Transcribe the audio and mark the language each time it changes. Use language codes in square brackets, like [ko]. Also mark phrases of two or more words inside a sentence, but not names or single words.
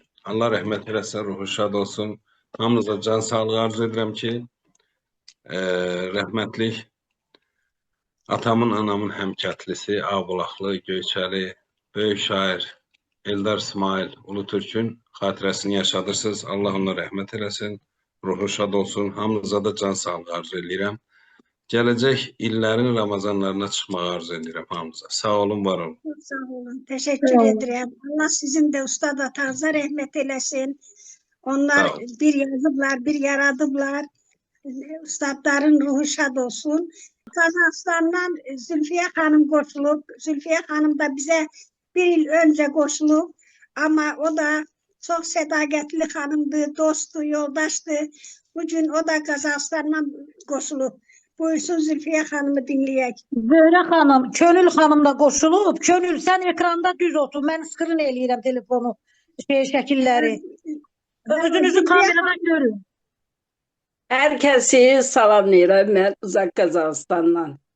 [az] Allah rəhmət eləsin, ruhu şad olsun. Hamınıza can sağlığı arzu edirəm ki, rəhmətlik atamın, anamın həmkətlisi, Ağbulaqlı, Göyçəli, böyük şair Eldar İsmail Ulutürkün xatirəsini yaşadırsınız. Allah ona rəhmət eləsin, ruhu şad olsun. Hamınıza da can sağlığı arzu edirəm. Gələcək illərin Ramazanlarına çıxmağı arzu edirəm hamınıza. Sağ olun, var olun. Sağ olun. [tr] Teşekkür ederim. [az] Allah sizin de ustad atanıza rahmet eylesin. Onlar bir yazıblar, bir yaradıblar. Ustadların ruhu şad olsun. Kazakistan'dan Zülfiye Hanım koşulup, Zülfiye Hanım da bize bir yıl önce koşulup ama o da çok sadakatli hanımdı, dostu, yoldaştı. Bugün o da Kazakistan'dan koşulup. Buyursun Zülfiye Hanım'ı dinleyek. Zöhrə xanım, Könül xanım da qoşulub. Könül, sən ekranda düz otur. Mən skrin eləyirəm telefonu, şəkilləri. Özünüzü kamerada görün. Herkesi salamlayıram mən uzaq Qazaxıstandan.